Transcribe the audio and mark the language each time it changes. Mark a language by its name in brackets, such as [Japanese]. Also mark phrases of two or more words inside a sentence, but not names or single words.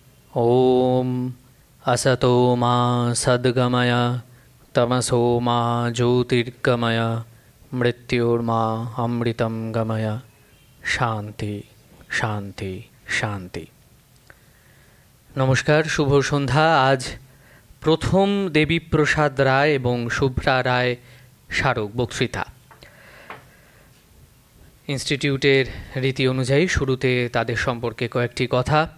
[Sanskrit] ॐ असतो मा सद्गमय तमसो मा ज्योतिर्गमय मृत्योर्मा अमृतं गमय শান্তি শান্তি শান্তি। [Bangla] নমস্কার, শুভ সন্ধ্যা। আজ প্রথম দেবীপ্রসাদ রায় এবং শুভ্রা রায় স্মারক বক্তৃতা। ইনস্টিটিউটের রীতি অনুযায়ী শুরুতে তাদের সম্পর্কে কয়েকটি কথা।